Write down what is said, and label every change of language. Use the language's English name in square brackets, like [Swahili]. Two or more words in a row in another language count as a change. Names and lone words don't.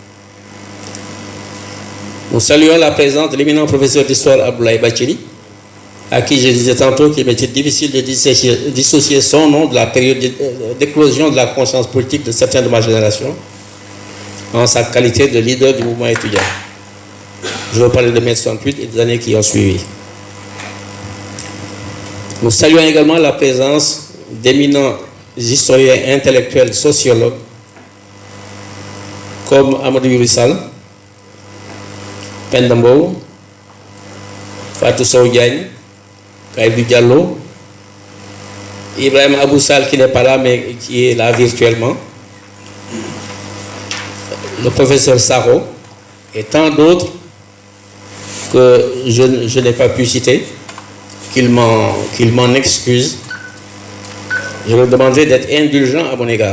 [French] Nous saluons la présence de l'éminent professeur d'histoire Abdoulaye Bathily, à qui je disais tantôt qu'il m'était difficile de dissocier son nom de la période d'éclosion de la conscience politique de certains de ma génération, en sa qualité de leader du mouvement étudiant. Je veux parler de mai 68 et des années qui ont suivi. Nous saluons également la présence d'éminents historiens intellectuels, sociologues, comme Amadou Yourissal, Pendambo, Fatou Sow Diagne, Kaïdou Diallo, Ibrahim Aboussal qui n'est pas là mais qui est là virtuellement, le professeur Saro et tant d'autres que je n'ai pas pu citer, qu'il m'en excuse. Je leur demanderai d'être indulgents à mon égard.